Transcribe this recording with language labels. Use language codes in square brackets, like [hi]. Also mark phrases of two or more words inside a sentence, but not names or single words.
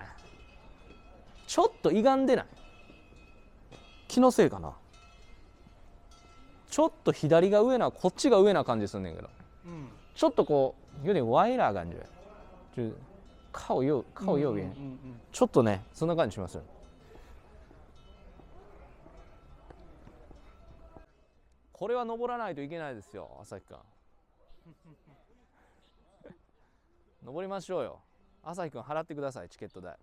[ja] ちょっと歪んでない？気のせいかな。ちょっと左が上な、こっちが上な感じすんねんけど、うん、ちょっとこう [zh] 有点歪啦感觉，就是靠右边， [ja] ちょっとねそんな感じしますよ。これは登らないといけないですよ、朝日くん。登りましょうよ。朝日くん払ってください、チケット代。